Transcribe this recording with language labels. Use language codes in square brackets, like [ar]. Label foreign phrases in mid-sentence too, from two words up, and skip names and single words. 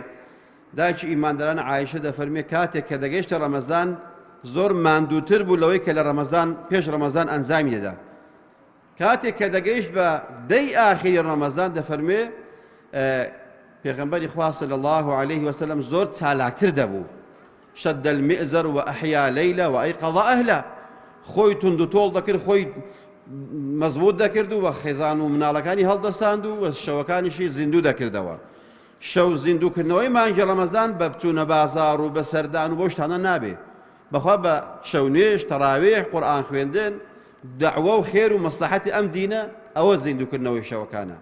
[ckb] دایکی ئیمانداران عایشە دەفەرمێ کاتێک کە دەگەیشتە ڕەمەزان زۆر ماندووتر بوو لەوەی کە لە ڕەمەزان پێش ڕەمەزان ئەنجامی دەدا. کاتێک کە دەگەیشت بە دەی ئاخری ڕەمەزان دەفەرمێ پێغەمبەری خوا [ar] صلی الله عليه وسلم [ckb] زۆر چالاکتر دەبوو. [ar] شد المئزر وأحيا ليلة وأيقظ أهله. [ckb] خۆی تند و تۆڵ دەکرد، خۆی مەزبوط دەکرد و خێزان و مناڵەکانی هەڵدەستاند و شەوەکانیشی زیندوو دەکردەوە. شەو زیندووکردنەوەی مانگی ڕەمەزان بە بچوونە بازاڕ و بە سەردان و بۆ شتانە نابێ، بەخوا بە شەونێژ، تەراوێح، قورئان خوێندن، دەعوە و خێر و مەسلەحەتی ئەم دینە ئەوە زیندووکردنەوەی شەوەکانە.